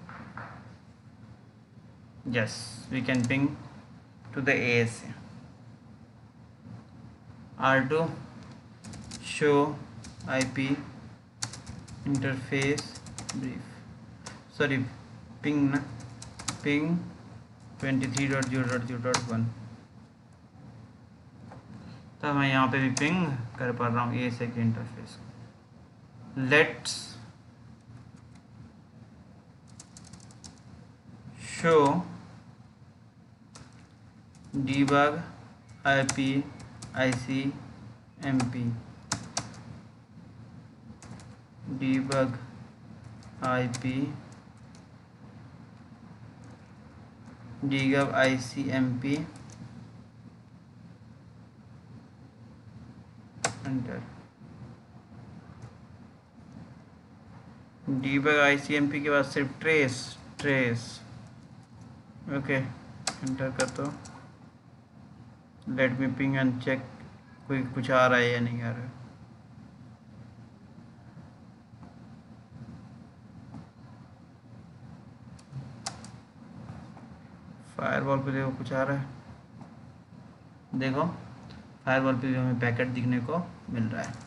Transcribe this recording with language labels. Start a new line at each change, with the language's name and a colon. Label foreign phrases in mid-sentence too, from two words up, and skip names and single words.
English: Yes, we can ping to the ASA। R2 show IP interface brief, sorry ping 23.0.0.1।
Hindi: तो मैं यहाँ पे भी पिंग कर पा रहा हूँ ASA के इंटरफेस।
English: let's show debug IP ICMP debug IP debug ICMP enter। debug ICMP
Hindi: के बाद सिर्फ
English: trace ok enter
Hindi: कर दो।
English: let me ping and check
Hindi: कोई कुछ आ रहा है या नहीं आ रहा है। फायरवॉल पे देखो कुछ आ रहा है, देखो फायरवॉल पे भी हमें पैकेट दिखने को मिल रहा है।